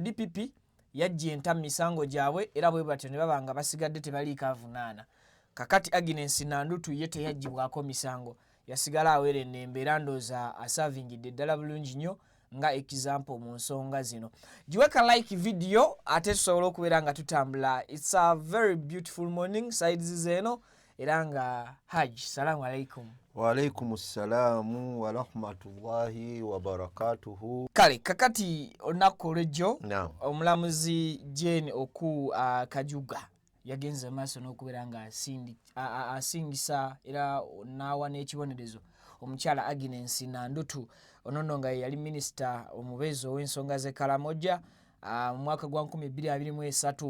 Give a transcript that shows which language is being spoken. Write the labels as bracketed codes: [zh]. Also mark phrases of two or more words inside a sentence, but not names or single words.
[lg] DPP yajja enta misango gyabwe era bwe batyo ne baba nga basigadde tebaliiko avunaana. Kakati Agnes Nandutu ye teyajjibwako misango, yasigala awere n'embeera ndooza asavingidde ddala bulungi nnyo nga example mu nsonga zino. Giweka [en] like video [lg] ate tusobola okubeera nga tutambula. [en] It's a very beautiful morning sides [lg] zeno era nga Haji, [ar] سلام عليكم. وعليكم السلام ورحمة الله وبركاته. [lg] Kale kakati olunaku olw'ejjo omulamuzi Jane Oku Kajuga yagenze maaso n'okubeera nga asingisa era n'awa n'ekibonerezo omukyala Agnes Nandutu onono nga yali minisita omubeezi ow'ensonga z'e Karamoja mu mwaka gwa 2023.